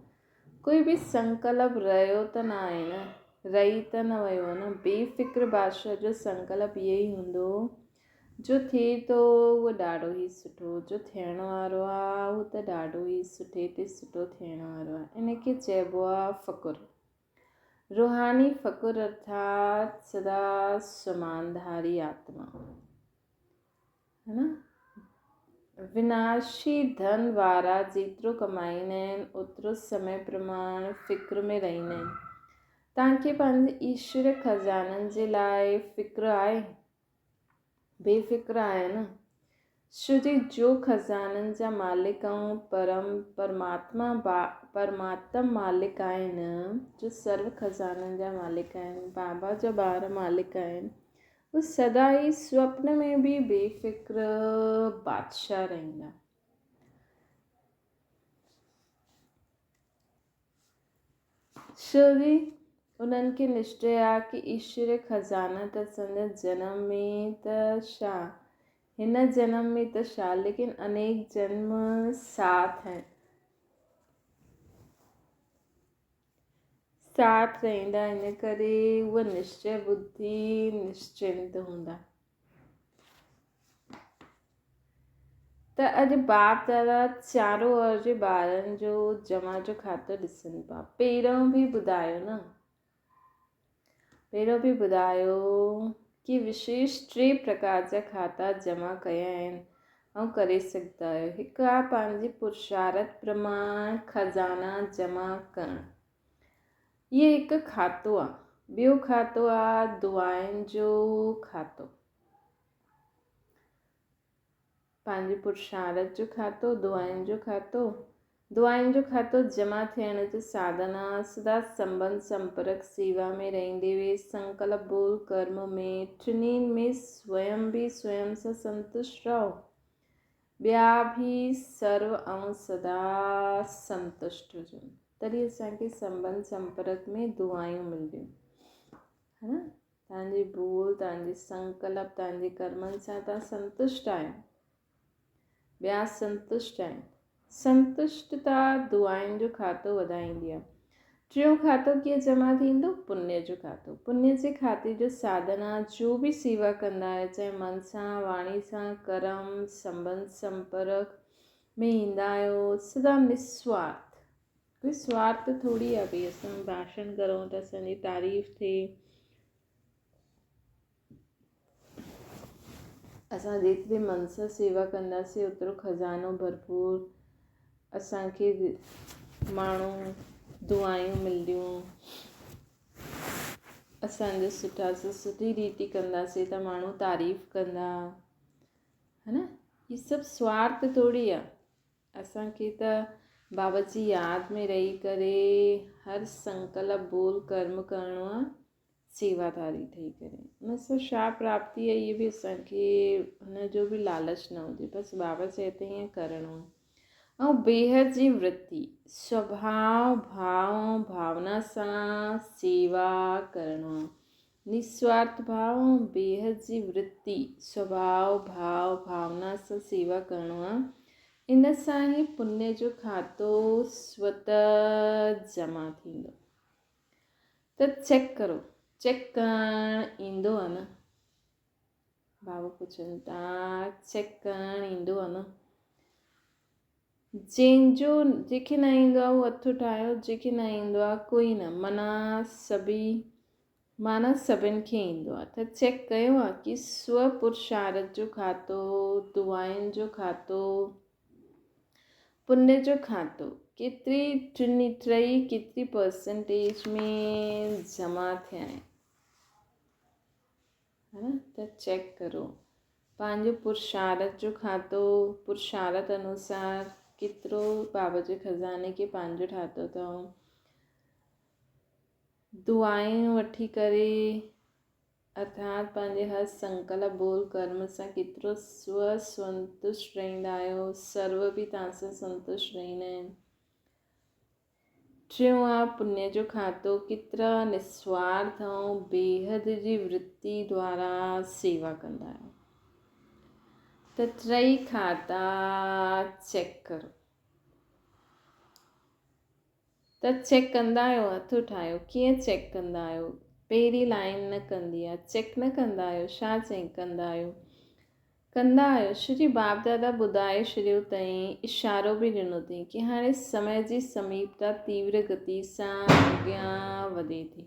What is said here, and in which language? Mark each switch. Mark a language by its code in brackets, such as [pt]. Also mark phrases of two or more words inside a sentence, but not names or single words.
[sd] कोई बि संकल्प रहियो त न आहे न, रही त न वियो आहे न। बेफ़िक्र बादशाह जो संकल्प इहो ई हूंदो जो थिए थो उहो ॾाढो ई सुठो, जो थियण वारो आहे उहो त ॾाढो ई सुठे ते सुठो थियण वारो आहे। इनखे चइबो आहे फ़कुरु। रूहानी फ़कुरु अर्थात सदा समानधारी आत्मा, है न। विनाशी धन वारा जेतिरो कमाईंदा आहिनि ओतिरो समय प्रमाण फ़िक्र में रहंदा आहिनि। तव्हांखे पंहिंजे ईश्वर खज़ाननि जे लाइ फ़िक्र आहे? बेफ़िक्र आहे न। छोजी जो खज़ाननि जा मालिक ऐं परमात्मा मालिक आहिनि, जो सर्व खज़ाननि जा मालिक आहिनि, बाबा जा ॿार मालिक आहिनि, वो सदा ई स्वप्न में बि बेफ़िक्र बादशाह रहंदा। छोजी उन्हनि खे निश्चय आहे कि ईश्वर खज़ाना त असांजा जनम में त छा, हिन जन्म में त छा, लेकिन अनेक जन्म साथ आहिनि, साथ रहंदा। इन करे उहा निश्चय बुद्धि निश्चिंत हूंदा। त अॼु बाप दादा चारों ओर जे ॿारनि जो जमा जो खातो ॾिसनि पिया। पहिरों बि ॿुधायो कि विशेष 3 प्रकार जा खाता जमा कया आहिनि ऐं करे सघंदा आहियो। हिकु आहे पंहिंजी पुरुषार्थ प्रमाण खज़ाना जमा करणु, इहो हिकु खातो आहे। ॿियो खातो आहे दुआनि जो खातो, पंहिंजे पुरुषार्थ जो खातो, दुआनि जो खातो जमा थियण जो साधन आहे। सदा संबंध संपर्क सेवा में रहंदे हुए संकल्प बोल कर्म में टिनी में स्वयं भी स्वयं सां संतुष्ट रहो, ॿिया बि सर्व ऐं सदा संतुष्ट हुजनि, तॾहिं असांखे संबंध संपर्क में दुआयूं मिलंदियूं, है न। तव्हांजी बोल, तव्हांजी संकल्प, तव्हांजे कर्मनि सां तव्हां संतुष्ट आहियो, ॿिया संतुष्ट आहिनि। संतुष्टता दुआनि जो खातो वधाईंदी आहे। टियों खातो कीअं जमा थींदो? पुण्य जो खातो। पुण्य जे खाते जो साधन आहे, जो बि सेवा कंदा आहियो, चाहे मन सां, वाणी सां, कर्म, संबंध संपर्क में ईंदा आहियो, सदा निस्वार्थ, कोई स्वार्थ थोड़ी आहे भई असां भाषण करूं त असांजी तारीफ़ थिए। असां जेतिरे मन सां सेवा कंदासीं ओतिरो खज़ानो भरपूर असांखे माण्हू दुआयूं मिलंदियूं। असांजे सुठा सां सुठी रीति कंदासीं त माण्हू तारीफ़ कंदा, है न। ये सभु स्वार्थ थोड़ी आहे। असांखे त बाबा जी यादि में रही करे हर संकल्प बोल कर्म करिणो आहे, सेवादारी ठही करे। उन सां छा प्राप्ति आहे, इहे बि असांखे हुन जो बि लालच न हुजे, बसि बाबा चए त ईअं करिणो आहे। ऐं बेहद जी वृत्ति, स्वभाव भाव भावना सां सेवा करिणो आहे। निस्वार्थ भाव ऐं बेहद जी वृत्ति, स्वभाव भाव भावना सां सेवा करिणो आहे। इन सां ई पुण्य जो खातो स्वतः जमा थींदो। त चेक करो, चेक करणु ईंदो आहे न? बाबा पुछनि था चेक करणु ईंदो आहे न? जंहिंखे न ईंदो आहे उहो हथु उठायो, जंहिंखे न ईंदो आहे कोई न, माना सभिनि खे ईंदो आहे। त चेक कयो आहे कि स्व पुरुषार्थ जो खातो, दुआनि जो खातो, पुण्य जो खातो केतिरी परसेंटेज में जमा थिया आहिनि, है न। त चेक करो पंहिंजो पुरुषार्थ जो खातो, पुरुषार्थ अनुसार केतिरो बाबा जे खज़ाने खे पंहिंजो ठातो अथऊं। दुआयूं वठी करे अर्थात पंहिंजे हर संकल्प बोल कर्म सां केतिरो संतुष्ट रहंदा आहियो, सर्व बि तव्हां सां संतुष्ट रहंदा आहिनि। टियों आहे पुण्य जो खातो, केतिरा निस्वार्थ ऐं बेहद जी वृत्ति द्वारा सेवा कंदा आहियो। त 3 खाता चेक करो। त चेक कंदा आहियो? हथु उठायो। कीअं चेक कंदा आहियो? पहिरीं लाइन न कंदी आहे, चेक न कंदा आहियो। छा चेक कंदा आहियो? कंदा आहियो। श्री बाप दादा ॿुधाए छॾियो अथई, इशारो बि ॾिनो अथई कि हाणे समय जी समीपता तीव्र गति सां अॻियां वधे थी।